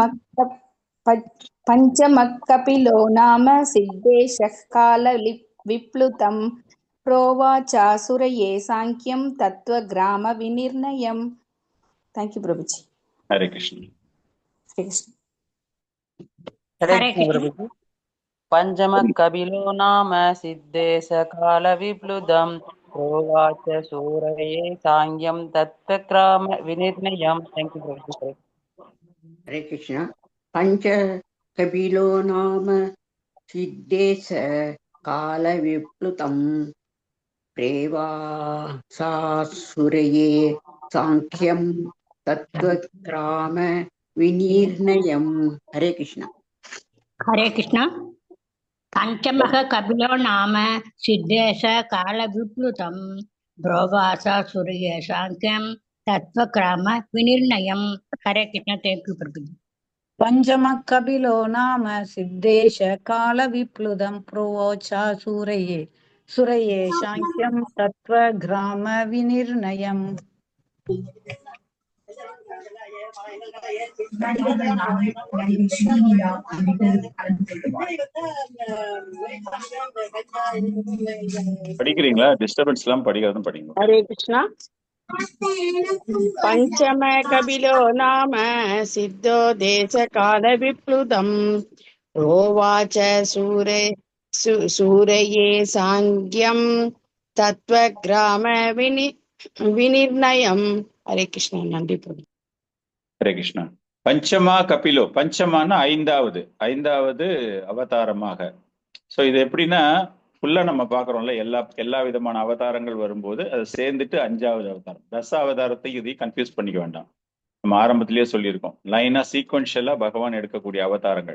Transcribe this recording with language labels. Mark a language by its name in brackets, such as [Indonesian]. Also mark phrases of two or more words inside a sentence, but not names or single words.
[Sanskrit] पञ्चमक्कपिलो नाम सिद्धेशः काल विप्लुतम् प्रोवाचासुरये साङ्ख्यम् तत्त्व ग्राम विनिर्णयम्. [English] Thank you Prabhuji. [Tamil] ஹரே கிருஷ்ணா. ஹரே கிருஷ்ணா. [Sanskrit] हरे कृष्ण प्रभु। पञ्चमकपिलो नाम सिद्धेश कालविप्लुदं प्रोवाच सूरये साङ्ग्यं तत्त्वक्राम विनिर्णयम्। [English] Thank you Prabhu. [Sanskrit] हरे कृष्ण। पंच कपिलो नाम सिद्धेश काल विप्लुतं प्रेवासासुरये सांख्यं तत्त्वक्राम विनिर्णयम्। हरे कृष्ण। हरे कृष्ण। पंचमः कपिलो नाम सिद्धेश काल विप्लुतं ब्रोवास सूर्य सांख्यं तत्वक्राम विनिर्णयम्। [English] हरे कृष्ण। Thank you Prabhu. [Sanskrit] पंचमकपिलो नाम सिद्धेश काल विप्लुदं प्रोवोचा सुरये सांख्यं तत्व ग्राम विनिर्णयम्. [Tamil] படிக்கிறீங்களா? டிஸ்டர்பன்ஸ் எல்லாம் படிக்கிறதும் படிங்க. [Sanskrit] हरे कृष्णा। पंचम कपिलो नाम सिद्धो देश काल विप्लुतं प्रोवाच सूरये सांख्यं तत्वग्राम विनिर्णयम्। हरे कृष्णा। नंदी प्रभु। [Tamil] ஹரே கிருஷ்ணா. [Sanskrit] पञ्चमा कपिलो, [Tamil] பஞ்சமானா ஐந்தாவது அவதாரமாக. ஸோ இது எப்படின்னா ஃபுல்லா நம்ம பார்க்குறோம்ல, எல்லா விதமான அவதாரங்கள் வரும்போது அதை சேர்ந்துட்டு 5வது அவதாரம். தச அவதாரத்தை இதையும் கன்ஃபியூஸ் பண்ணிக்க வேண்டாம். நம்ம ஆரம்பத்திலேயே சொல்லியிருக்கோம், [English] line sequentially [Tamil] பகவான் எடுக்கக்கூடிய அவதாரங்கள்.